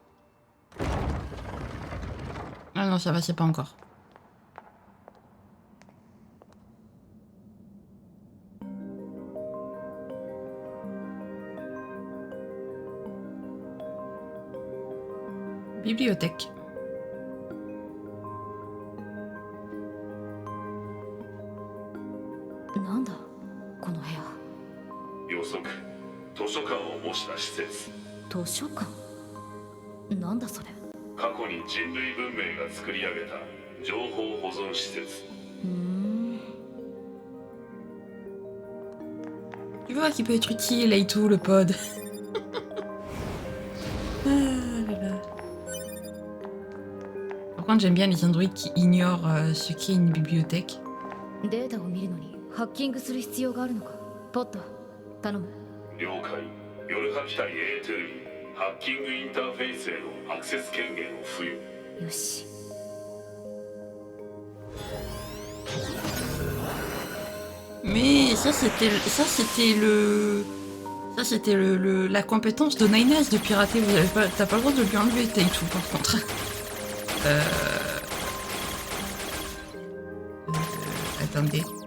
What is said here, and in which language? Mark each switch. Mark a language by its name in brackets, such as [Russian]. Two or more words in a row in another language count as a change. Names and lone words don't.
[French] Ah non, ça va, c'est pas encore. Bibliothèque. [Japanese] Nanda, この部屋。予測図書館を模した施設。図書館。なんだそれ。過去に人類文明が作り上げた情報保存施設。 [French] Tu vois qu'il peut être utile et tout, le pod. Ah là là. Par contre, j'aime bien les androïdes qui ignorent ce qu'est une bibliothèque. [Japanese] データを見るのにハッキングする必要があるのか。ポット、頼む。了解。夜波機体 A2 にハッキングインターフェースへのアクセス権限を付与。よし。 [French] Mais ça c'était la compétence de Nines de pirater. T'as pas le droit de lui enlever tout par contre. Attendez.